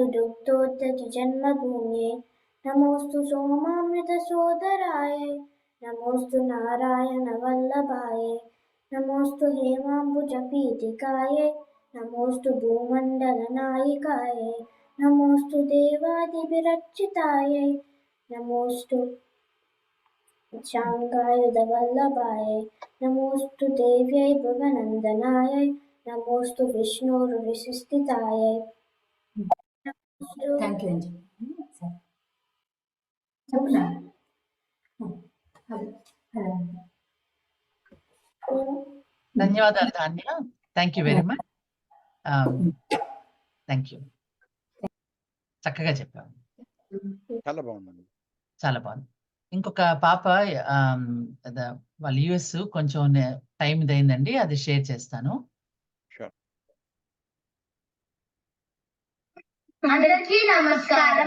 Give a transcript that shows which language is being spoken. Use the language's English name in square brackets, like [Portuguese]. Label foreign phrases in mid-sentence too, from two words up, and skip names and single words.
[Sanskrit] दुग्धोत्ततिजन्मभूम्यै नमोऽस्तु सोमामृतसोदरायै नमोऽस्तु नारायणवल्लभायै नमोऽस्तु हेमाम्बुजपीठिकायै नमोऽस्तु भूमण्डलनायिकायै नमोऽस्तु देवादिभिरर्चितायै नमोऽस्तु शाङ्गायुधवल्लभायै नमोऽस्तु देव्यै भुवनन्दनायै नमोऽस्तु विष्णोर्विशिष्टितायै [English] Thank you, Anji. [Telugu] ధన్యవాదాలు ధాన్య. [English] Thank you very much. Thank you. [Telugu] చక్కగా చెప్పాను. చాలా బాగుందండి. చాలా బాగుంది. ఇంకొక పాప వాళ్ళ యుఎస్ కొంచెం టైం ఇదైందండి, అది షేర్ చేస్తాను. అందరికీ నమస్కారం.